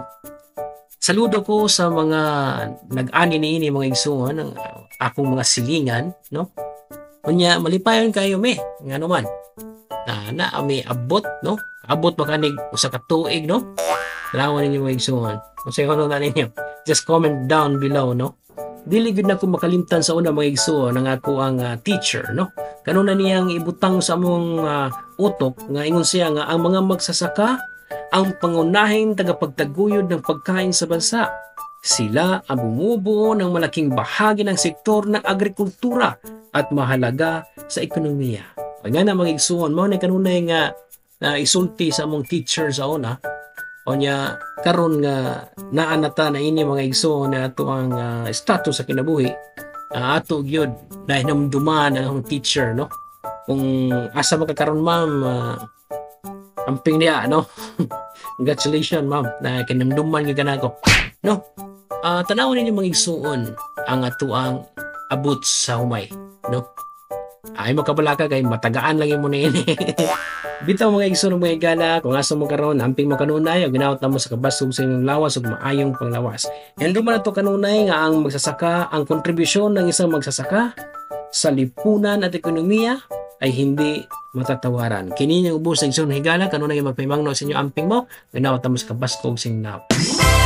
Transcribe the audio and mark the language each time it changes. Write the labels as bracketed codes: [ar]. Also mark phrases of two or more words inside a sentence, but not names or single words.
[ceb] Saludo ko sa mga nag-ani niini mga igsuon ng akong mga silingan, no? Unya malipayon kayo nga naman. Na may abot, no? Abot makanig usa ka tuig, no? Tanawan ninyo mga igsuon. Kung sa na ninyo, [en] just comment down below, [ceb] no? Dili gud na ko makalimtan sa una mga igsuon ng ako ang teacher, no? Kanuna niyang ibutang sa among utok nga ingon siya nga [tl] ang mga magsasaka ang pangunahing tagapagtaguyod ng pagkain sa bansa. Sila ang bumubuo ng malaking bahagi ng sektor ng agrikultura at mahalaga sa ekonomiya. [ceb] Nga na mga igsuon, mo na kanunay nga isulti sa among teacher sa una. O niya, karon nga naanata na ini mga igsuon na ato ang status sa kinabuhi. Ato gyud na hinamduman ang teacher, no? Kung asa makakaroon ma'am, amping niya, no? Congratulations, ma'am, na kinamduman ka na ako. No? Tanawin ninyo mga igsuon ang atuang abot sa humay, no? Ay makabalaka kay matagaan lang mo na yun. Bitaw mga igsuon mga igala, kung asa mo karon amping mo kanunay o ginawat na mo sa kabasog sa inyong lawas o maayong panglawas. Yan duman na to kanunay nga [tl] ang magsasaka, ang kontribusyon ng isang magsasaka sa lipunan at ekonomiya ay hindi matatawaran. [ceb] Kini yung ubos sa igsuon mga igala, kanunay magpahimangno sa inyo amping mo, ginawat na mo sa kabasog sa inyong lawas.